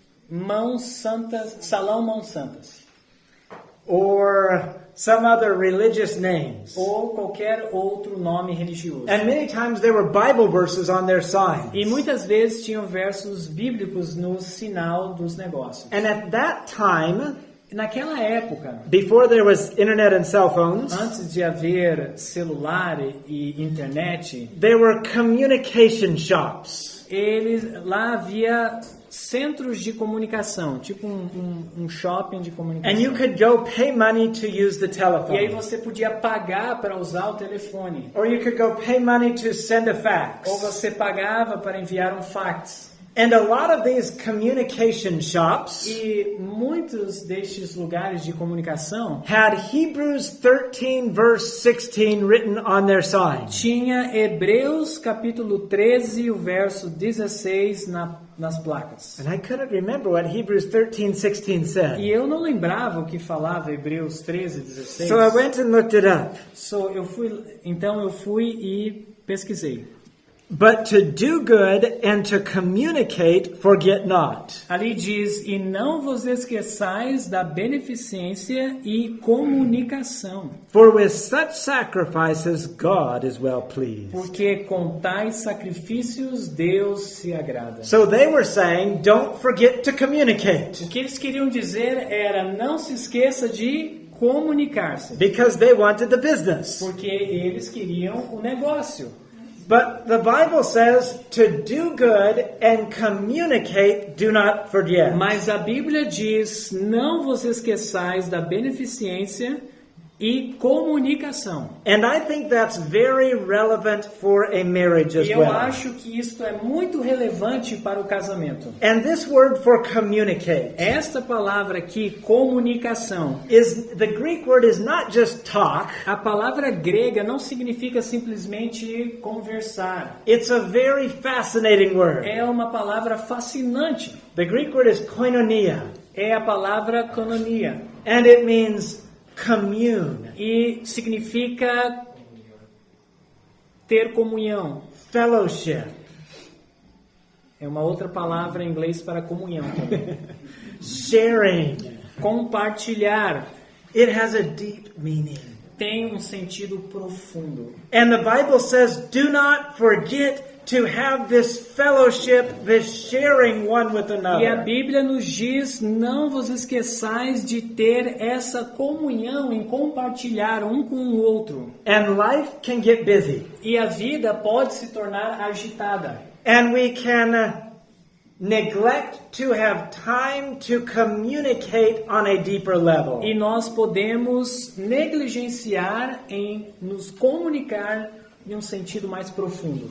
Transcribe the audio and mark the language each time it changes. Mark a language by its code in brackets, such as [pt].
[pt] Mãos Santas, Salão Mãos Santas. [en] Or some other religious names. [pt] Ou qualquer outro nome religioso. [en] And many times there were Bible verses on their signs. [pt] E muitas vezes tinham versos bíblicos no sinal dos negócios. [en] And at that time, [pt] Naquela época, [en] before there was internet and cell phones, [pt] antes de haver celular e internet, [en] there were communication shops. [pt] lá havia centros de comunicação, tipo um shopping de comunicação. [en] And you could go pay money to use the [pt] E aí [en] telephone. [pt] você podia pagar para usar o telefone. [en] Or you could go pay money to send a fax. [pt] Ou você pagava para enviar um fax. [en] And a lot of these communication shops [pt] E muitos destes lugares de comunicação [en] had Hebrews 13 verse 16 written on their signs. [pt] tinha Hebreus capítulo 13, o verso 16 nas placas. [en] And I couldn't remember what Hebrews 13:16 [pt] E [en] said. [pt] eu não lembrava o que falava Hebreus 13, 16. [en] So I went and looked it up. [pt] Então eu fui e pesquisei. [en] But to do good and to communicate, forget not. [pt] Ali diz, e não vos esqueçais da beneficência e comunicação, [en] For with such sacrifices God is well pleased. [pt] porque com tais sacrifícios Deus se agrada. [en] So they were saying, don't forget to communicate. [pt] O que eles queriam dizer era, não se esqueça de comunicar-se, [en] Because they wanted the business. [pt] porque eles queriam o negócio. [en] But the Bible says to do good and communicate, do not forget. [pt] Mas a Bíblia diz, não vos esqueçais da beneficência e comunicação. [en] And I think that's very relevant for a marriage as [pt] E eu [en] well. [pt] acho que isto é muito relevante para o casamento. [en] And this word for communicate [pt] Esta palavra aqui, comunicação, [en] the Greek word is not just talk. [pt] a palavra grega não significa simplesmente conversar. [en] It's a very fascinating word. [pt] É uma palavra fascinante. [en] The Greek word is koinonia, [pt] É a palavra koinonia. [en] and it means commune, [pt] E significa ter comunhão. [en] fellowship, [pt] É uma outra palavra em inglês para comunhão também. [en] sharing. [pt] Compartilhar [en] It has a deep meaning. [pt] tem um sentido profundo. [en] And the Bible says, do not forget to have this fellowship, this sharing one with [pt] E a [en] another. [pt] Bíblia nos diz, não vos esqueçais de ter essa comunhão em compartilhar um com o outro. [en] And life can get busy. [pt] E a vida pode se tornar agitada. [en] And we can neglect to have time to communicate on a deeper level. [pt] E nós podemos negligenciar em nos comunicar em um sentido mais profundo.